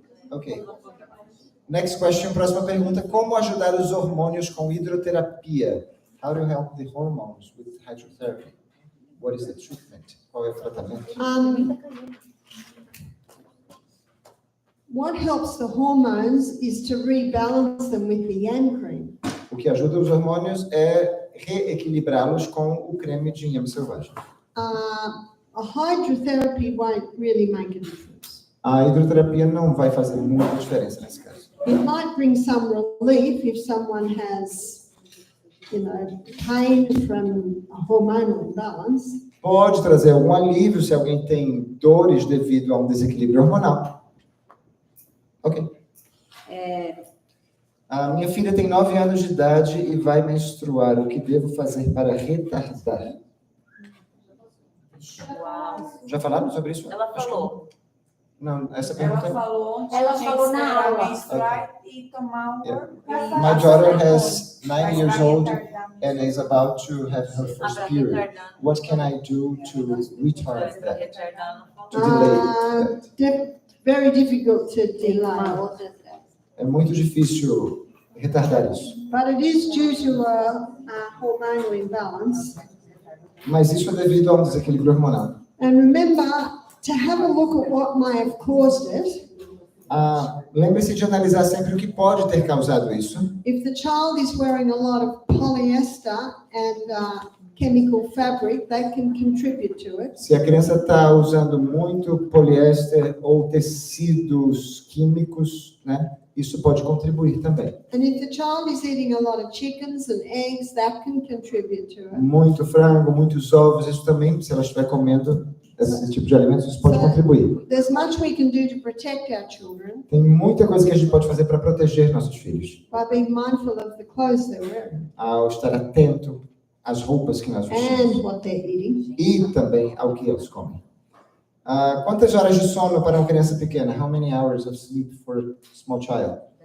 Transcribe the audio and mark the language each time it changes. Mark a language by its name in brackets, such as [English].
[Portuguese] Ok. [English] Next question, [Portuguese] próxima pergunta. Como ajudar os hormônios com hidroterapia? [English] How to help the hormones with hydrotherapy? What is the treatment? [Portuguese] Qual é o tratamento? [English] What helps the hormones is to rebalance them with the yang cream. [Portuguese] O que ajuda os hormônios é reequilibrá-los com o creme de inhame selvagem. [English] A hydrotherapy won't really make a difference. [Portuguese] A hidroterapia não vai fazer muita diferença nesse caso. [English] It might bring some relief if someone has, pain from a hormonal imbalance. [Portuguese] Pode trazer algum alívio se alguém tem dores devido a um desequilíbrio hormonal. Ok. A minha filha tem 9 anos de idade e vai menstruar. O que devo fazer para retardar? Já falaram sobre isso? Ela falou. Não, essa pergunta... Ela falou na aula. E tomar [English] My daughter has 9 years old and is about to have her first period. What can I do to retard that? To delay that? Very difficult to delay, [Portuguese] Uma outra. É muito difícil retardar isso. [English] but it is due to a hormonal imbalance. [Portuguese] Mas isso é devido a um desequilíbrio hormonal. [English] And remember to have a look at what may have caused it. [Portuguese] Lembre-se de analisar sempre o que pode ter causado isso. [English] If the child is wearing a lot of polyester and chemical fabric, that can contribute to it. [Portuguese] Se a criança está usando muito poliéster ou tecidos químicos, né, isso pode contribuir também. [English] And if the child is eating a lot of chickens and eggs, that can contribute to it. [Portuguese] Muito frango, muitos ovos, isso também, se ela estiver comendo esse tipo de alimentos, isso pode contribuir. [English] There's much we can do to protect our children [Portuguese] Tem muita coisa que a gente pode fazer para proteger nossos filhos. [English] by being mindful of the clothes they're wearing [Portuguese] Ao estar atento às roupas que nós vestimos. [English] and what they're eating. [Portuguese] E também ao que eles comem. Quantas horas de sono para uma criança pequena? [English] How many hours of sleep for a small child?